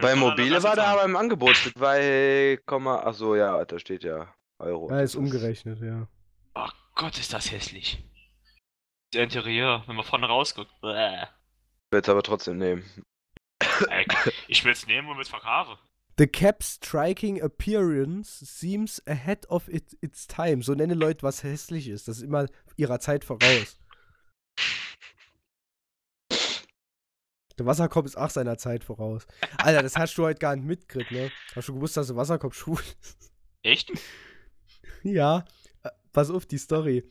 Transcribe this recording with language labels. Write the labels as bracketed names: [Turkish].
[German] Bei mobile war da aber im Angebot für 2, achso, ja, da steht ja Euro. Ja, ist umgerechnet, ja. Oh Gott, ist das hässlich. Das Interieur, wenn man vorne rausguckt. Bäh. Ich will es aber trotzdem nehmen. Ich will es nehmen und mit verkaufen. [English] The Cap's striking appearance seems ahead of its time. [German] So nenne Leute, was hässlich ist. Das ist immer ihrer Zeit voraus. Der Wasserkopf ist auch seiner Zeit voraus. Alter, das hast du heute gar nicht mitgekriegt, ne? Hast du gewusst, dass der Wasserkopf schwul ist? Echt? Ja. Pass auf, die Story.